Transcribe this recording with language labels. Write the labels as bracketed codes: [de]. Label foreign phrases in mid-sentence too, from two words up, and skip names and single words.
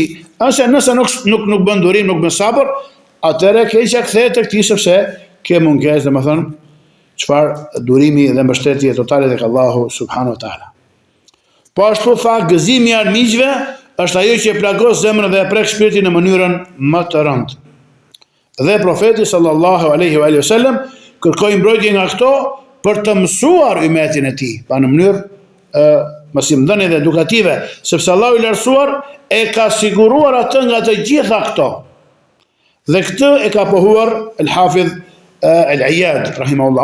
[sq] Nëse nuk bën durim, nuk bën sabër, atëherë keqja kthehet tek ti sepse ke mungesë, domethënë, çfarë durimi dhe mbështetje totale tek Allahu [ar] سبحانه وتعالى. [sq] Po ashtu tha, gëzimi i armiqve është ajo që e plagos zemrën dhe e prek shpirtin në mënyrën më të rëndë. Dhe profeti [ar] صلى الله عليه وسلم [sq] kërkoi mbrojtje nga këto për të mësuar ummetin e tij, pa në mënyrë mësimdhënie dhe edukative, sepse Allahu i lartësuar e ka siguruar atë nga të gjitha këto. Dhe këtë e ka pohuar el-Hafidh el-Iyad rahimahullah.